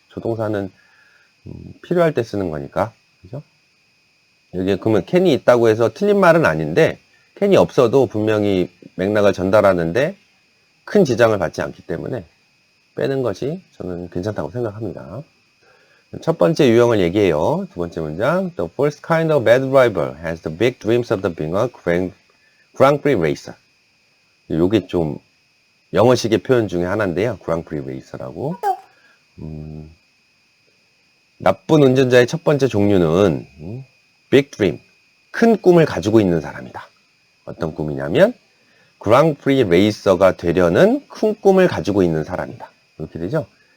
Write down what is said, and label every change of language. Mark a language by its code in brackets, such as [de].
[ko] 조동사는 필요할 때 쓰는 거니까. 그죠? 여기에 그러면 can이 있다고 해서 틀린 말은 아닌데 can이 없어도 분명히 맥락을 전달하는데 큰 지장을 받지 않기 때문에 빼는 것이 저는 괜찮다고 생각합니다. 첫 번째 유형을 얘기해요. 두 번째 문장. [en] The first kind of bad driver has the big dreams of the being a Grand Prix racer. [ko] 요게 좀 영어식의 표현 중에 하나인데요. Grand Prix racer라고. 나쁜 운전자의 첫 번째 종류는 big dream, 큰 꿈을 가지고 있는 사람이다. 어떤 꿈이냐면 그랑프리 레이서가 되려는 큰 꿈을 가지고 있는 사람이다. 이렇게 되죠.